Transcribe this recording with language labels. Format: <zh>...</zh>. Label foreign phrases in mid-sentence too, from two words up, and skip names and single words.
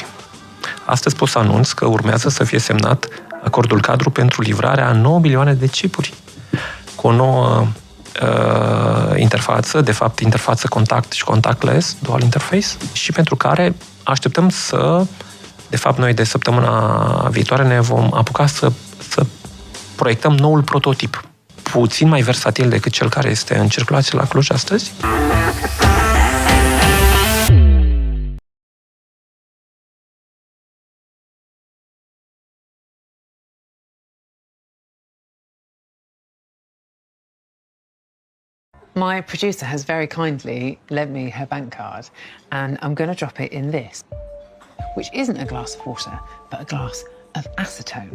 <ro>Astăzi pot să anunț că urmează să fie semnat acordul cadru pentru livrarea a 9 milioane de chipuri cu o nouă interfață, de fapt interfață contact și contactless,</ro> <en>dual interface,</en> <ro>și pentru care așteptăm de fapt noi de săptămâna viitoare ne vom apuca să proiectăm noul prototip, puțin mai versatil decât cel care este în circulație la Cluj astăzi.</ro> <en>My producer has very kindly lent me her bank card, and I'm going to drop it in this, which isn't a glass of water, but a glass of acetone.</en>